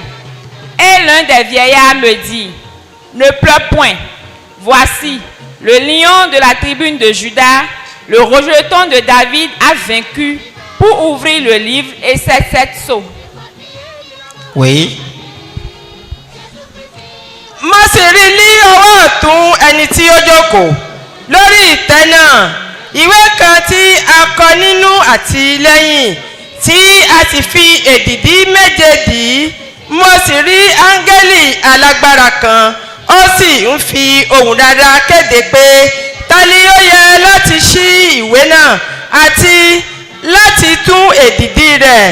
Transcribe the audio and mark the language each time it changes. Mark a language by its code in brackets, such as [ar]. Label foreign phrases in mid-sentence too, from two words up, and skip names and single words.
[fr] Et l'un des vieillards me dit, ne pleure point. Voici, le lion de la tribune de Juda, le rejeton de David, a vaincu pour ouvrir le livre et ses 7 sceaux. Oui. [yo] Má sì rí ní ọwọ́ ọ̀tún ẹni tí ó jókòó lórí ìtẹ́ náà ìwé kan tí a kọ nínú àti lẹ́yìn tí a sì fi èdìdí méje dì í. Mo sì rí áńgẹ́lì alágbára kan ó sì ń fi ohùn rara kéde pé ta ni ó yẹ láti ṣí ìwé náà àti láti tún èdìdí rẹ̀.